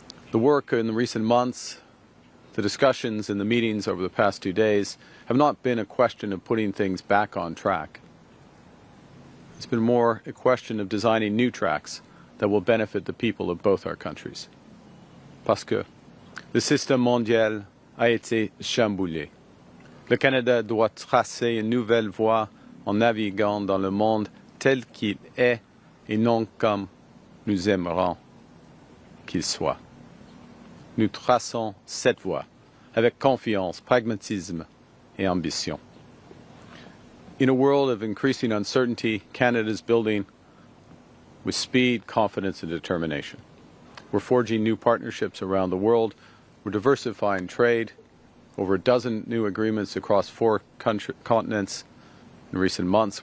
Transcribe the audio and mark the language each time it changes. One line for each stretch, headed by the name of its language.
English: The work in the recent months, the discussions and the meetings over the past 2 days have not been a question of putting things back on track. It's been more a question of designing new tracks that will benefit the people of both our countries.
French: Parce que le système mondial a été chamboulé. Le Canada doit tracer une nouvelle voie en naviguant dans le monde tel qu'il est et non comme nous aimerions qu'il soit. Nous traçons cette voie avec confiance, pragmatisme et ambition.
English: In a world of increasing uncertainty, Canada is building with speed, confidence, and determination. We're forging new partnerships around the world. We're diversifying trade. Over a dozen new agreements across 4 continents in recent months.